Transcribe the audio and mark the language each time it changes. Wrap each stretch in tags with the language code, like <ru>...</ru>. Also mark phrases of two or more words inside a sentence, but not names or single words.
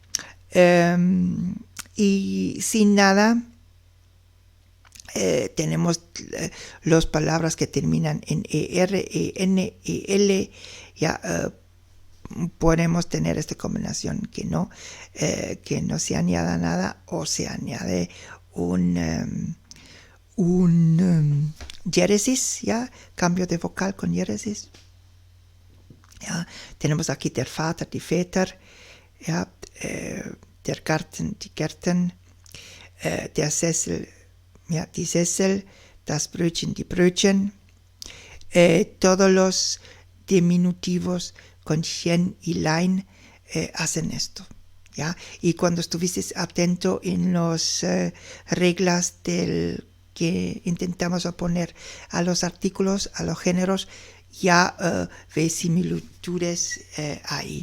<es>Y sin nada tenemos las palabras que terminan en ER, EN, EL, ya podemos tener esta combinación que no se añada nada o se añade un diéresis, ya, cambio de vocal con diéresis.</es> <de>Ja,</de> <es>tenemos aquí</es> <de>der Vater, die Väter, ja, der Garten, die Gärten, der Sessel, ja, die Sessel, das Brötchen, die Brötchen,</de> <es>todos los diminutivos con chen y lein hacen esto, ¿ya? Y cuando estuviste atento en las reglas del que intentamos oponer a los artículos, a los géneros, ya ves similitudes ahí.</es>